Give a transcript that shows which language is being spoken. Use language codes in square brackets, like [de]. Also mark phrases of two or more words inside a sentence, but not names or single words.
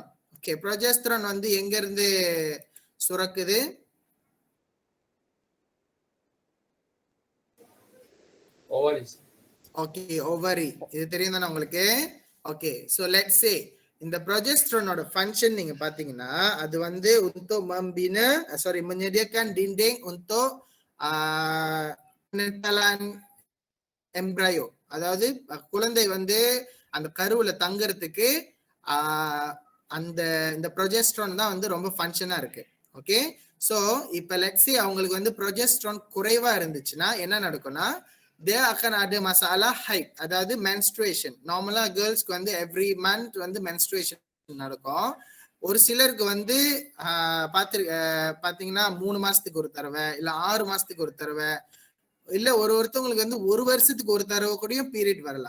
[ta] ஓகே, ப்ரோஜெஸ்டரான் வந்து எங்க இருந்து சுரக்குது? ஓவரிஸ். ஓகே, ஓவரி. இது தெரியும் தானே உங்களுக்கு? ஓகே, [en] so let's say [ta] இந்த ப்ரோஜெஸ்டரானோட ஃபங்க்ஷன் நீங்க பாத்தீங்கன்னா அது வந்து [ms] untuk menyediakan dinding untuk penentalan embryo. [ta] அதாவது குழந்தை வந்து அந்த கருவுல தங்கறதுக்கு அந்த இந்த ப்ரோஜெஸ்டரான் தான் வந்து ரொம்ப ஃபங்க்ஷனா இருக்கு. ஓகே, சோ இப்ப [en] let's say [ta] அவங்களுக்கு வந்து ப்ரோஜெஸ்டரான் குறைவா இருந்துச்சுன்னா என்ன நடக்கும்னா [ms] dia akan ada masalah haid, [ta] அதாவது menstruation. நார்மலா கேர்ள்ஸ்க்கு வந்து [en] every month [ta] வந்து menstruation நடக்கும். ஒரு சிலருக்கு வந்து பாத்தீங்கன்னா 3 மாசத்துக்கு ஒரு தடவை, இல்ல 6 மாசத்துக்கு ஒரு தடவை, இல்ல ஒருத்தவங்களுக்கு வந்து 1 வருஷத்துக்கு ஒரு தடவை கூட பீரியட் வரலாம்.